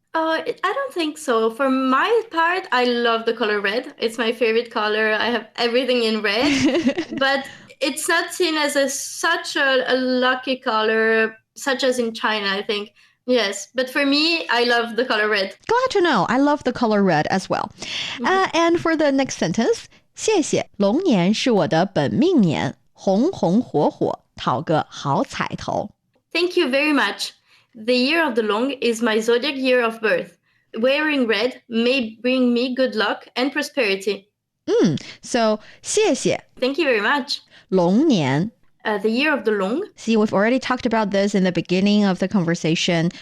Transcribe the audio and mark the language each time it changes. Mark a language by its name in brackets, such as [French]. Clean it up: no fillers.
[English] I don't think so. For my part, I love the color red. It's my favorite color. I have everything in red. But it's not seen as such a lucky color, such as in China, I think. Yes, but for me, I love the color red. Glad to know. I love the color red as well. And for the next sentence, [Chinese] 谢谢，龙年是我的本命年，红红火火，讨个好彩头。 [English] Thank you very much. The year of the Loong is my zodiac year of birth. Wearing red may bring me good luck and prosperity. So [Chinese] 谢谢 [English] Thank you very much. [Chinese] 龙年 [English] The year of the Loong. See, we've already talked about this in the beginning of the conversation.